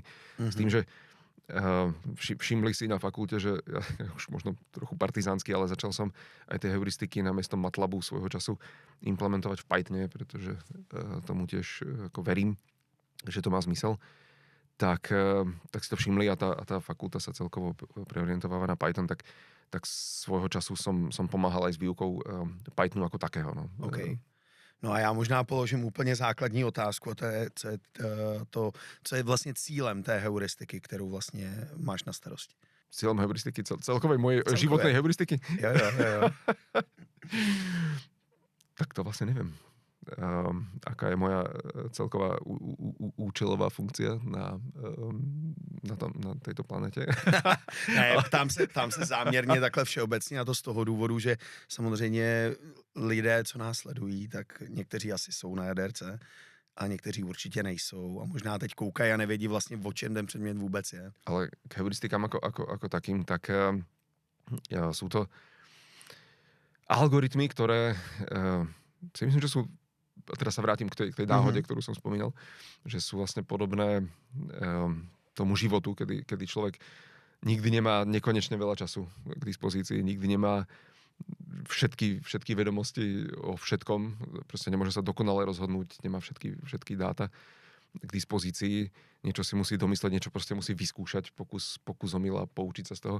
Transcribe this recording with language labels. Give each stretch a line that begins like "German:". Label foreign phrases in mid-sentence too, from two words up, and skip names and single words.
Slovak: S tým, že všimli si na fakulte, že ja už možno trochu partizánsky, ale začal som aj tie heuristiky namiesto MATLABu svojho času implementovať v Pythone, pretože tomu tiež ako verím, že to má zmysel. Tak si to všimli a tá fakulta sa celkovo preorientováva na Python, tak svojho času som pomáhal aj s výukou Pythonu ako takého. No. Okay.
Czech: No a já možná položím úplně základní otázku, co je vlastně cílem té heuristiky, kterou vlastně máš na starosti. Cílem heuristiky,
Slovak: celkovej mojej životnej heuristiky?
Czech: Jo.
Slovak: Tak to vlastne neviem. Aká je moja celková účelová funkcia na tejto planete.
Czech: Ne, ptám se záměrně takhle všeobecně a to z toho důvodu, že samozřejmě lidé, co nás sledují, tak někteří asi jsou na jaderce a někteří určitě nejsou a možná teď koukají a nevědí vlastně, o čem ten předmět vůbec je.
Slovak: Ale k heuristikám ako takým, tak sú to algoritmy, ktoré si myslím, že sú, a teraz sa vrátim k tej náhode, ktorú som spomínal, že sú vlastne podobné tomu životu, kedy človek nikdy nemá nekonečne veľa času k dispozícii, nikdy nemá všetky vedomosti o všetkom, proste nemôže sa dokonale rozhodnúť, nemá všetky dáta k dispozícii, niečo si musí domysleť, niečo proste musí vyskúšať, pokus omyl a poučiť sa z toho.